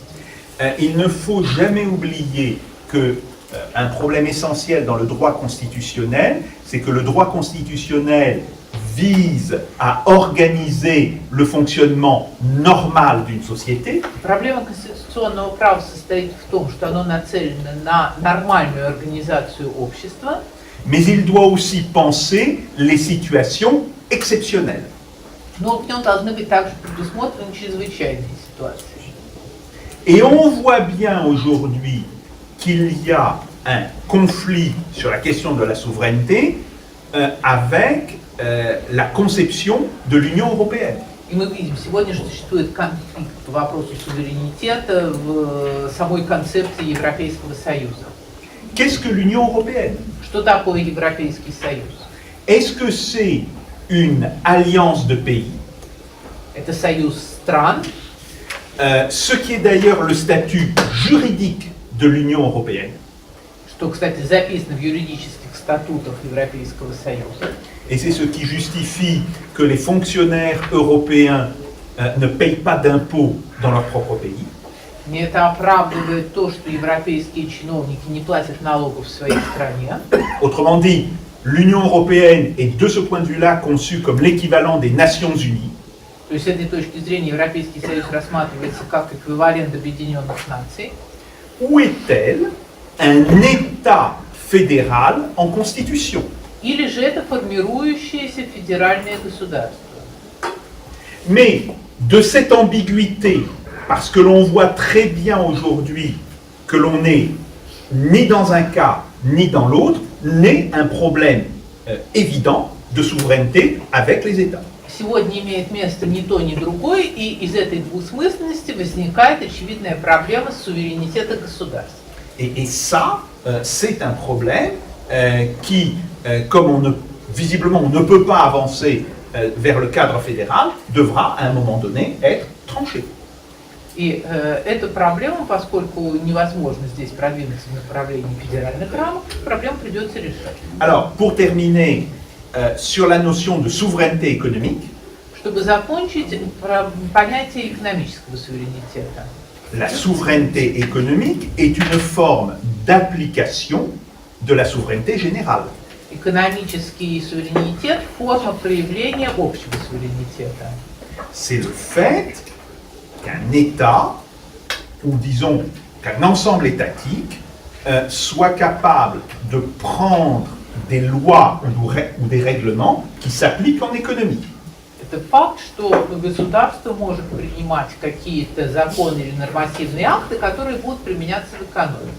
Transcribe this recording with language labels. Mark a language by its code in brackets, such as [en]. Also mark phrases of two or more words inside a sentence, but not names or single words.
[fr] Il ne faut jamais oublier que un problème essentiel dans le droit constitutionnel, c'est que le droit constitutionnel vise à organiser le fonctionnement normal d'une société. [ru] Проблема конституционного права состоит в том, что оно нацелено на нормальную организацию общества, [fr] Mais il doit aussi penser les situations exceptionnelles. [ru] но в нем должны быть также предусмотрены чрезвычайные ситуации. [fr] Et on voit bien aujourd'hui qu'il y a un conflit sur la question de la souveraineté avec la conception de l'Union européenne. [ru] И мы видим, сегодня же существует конфликт по вопросу суверенитета в самой концепции Европейского Союза. [fr] Qu'est-ce que l'Union européenne? [ru] Что такое Европейский Союз? [fr] Est-ce que c'est une alliance de pays? [ru] Это союз стран, [fr] Ce qui est d'ailleurs le statut juridique de l'Union européenne. [ru] что, кстати, записано в юридических статутах Европейского Союза. [fr] Et c'est ce qui justifie que les fonctionnaires européens ne payent pas d'impôts dans leur propre pays. [ru] Не это оправдывает то, что европейские чиновники не платят налогов в своей стране. [fr] Autrement dit, l'Union européenne est de ce point de vue-là conçue comme l'équivalent des Nations unies. [ru] То есть с этой точки зрения Европейский Союз рассматривается как эквивалент Объединенных Наций. [fr] Où est-elle un État fédéral en constitution? [ru] Или же это формирующееся федеральное государство. [fr] Mais de cette ambiguïté, parce que l'on voit très bien aujourd'hui que l'on n'est ni dans un cas ni dans l'autre, naît un problème évident de souveraineté avec les États. [ru] Сегодня имеет место ни то, ни другое, и из этой двусмысленности возникает очевидная проблема суверенитета государств. [fr] Et ça, c'est un problème qui, comme visiblement on ne peut pas avancer vers le cadre fédéral, devra à un moment donné être tranché. [ru] И эту проблему, поскольку невозможно здесь продвинуться в направлении федеральных рамок, проблему придется решать. [fr] Alors, pour terminer sur la notion de souveraineté économique, [ru] Чтобы закончить понятие экономического суверенитета. [fr] la souveraineté économique est une forme d'application de la souveraineté générale. [ru] Экономический суверенитет – форма проявления общего суверенитета. [fr] C'est le fait qu'un État, ou disons qu'un ensemble étatique, soit capable de prendre des lois ou des règlements qui s'appliquent en économie. [ru] Это факт, что государство может принимать какие-то законы или нормативные акты, которые будут применяться в экономике.